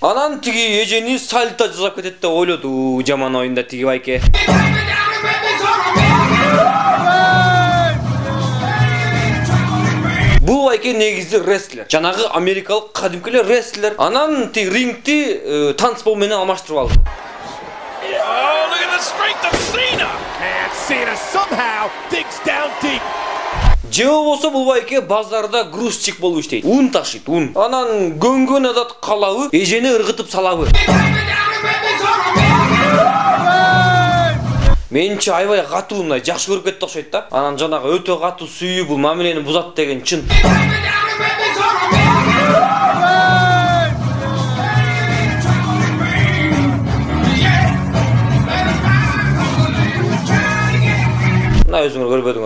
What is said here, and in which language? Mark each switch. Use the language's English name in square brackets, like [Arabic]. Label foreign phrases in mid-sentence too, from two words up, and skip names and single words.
[Kyrgyz] Анан тиги эжени сальто жасап кетет деп ойлоду. Жаман оюнда тиги байке. Бул байке негизи рестлер. Жанагы америкалык кадимкилер рестлер. Анан тиги рингти танцпол менен алмаштырып алды. [English] Oh, look at the strength of Cena! And Cena somehow digs down deep. [Kyrgyz] Же болсо бул байке базарда грузчик болуп иштейт. Un ташыйт, un. Анан көнгөн адат калабы, эжени ыргытып салабы. Менчи аябай катуу мындай жакшы көрүп кетти окшойт да. Анан жанагы өтө катуу сүйүү бул мамилени бузат деген чын. Мына өзүңөр көрбөдүңөр.